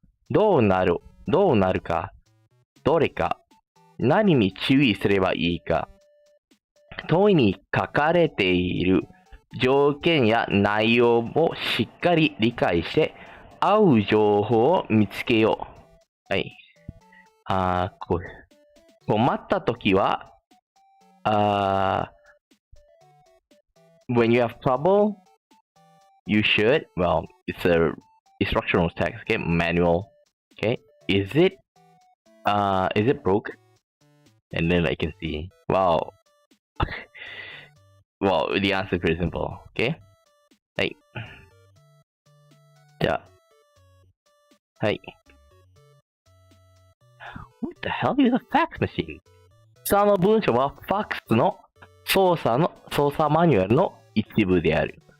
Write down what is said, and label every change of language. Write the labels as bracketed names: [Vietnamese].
[Japanese] どうなるか。どれか。何に注意すればいいか。問いに書かれている条件や内容をしっかり理解して、合う情報を見つけよう。はい。困ったときは、 [English] when you have trouble, you should, well, it's a instructional text, okay, manual, okay, is it broke? And then I can see, wow, well, the answer is pretty simple, okay? [Japanese] はい。じゃあ、はい。 [English] What the hell is a fax machine? [Japanese] 下の文章はファックスの操作マニュアルの一部である。